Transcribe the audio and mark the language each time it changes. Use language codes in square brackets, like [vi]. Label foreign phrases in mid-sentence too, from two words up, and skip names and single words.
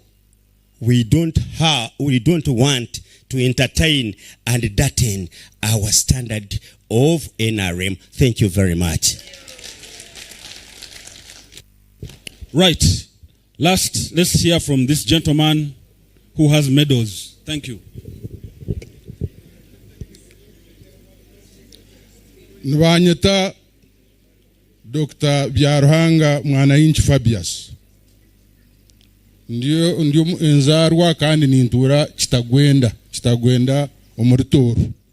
[en] We don't want to entertain and detain our standard of NRM. Thank you very much. Right. Last, let's hear from this gentleman who has medals. Thank you. [ttj] Nbanyeta Dr. Byaruhanga Mwananchi Fabius. Ndio enzarwa kandi nintura kitagwenda omurutoro.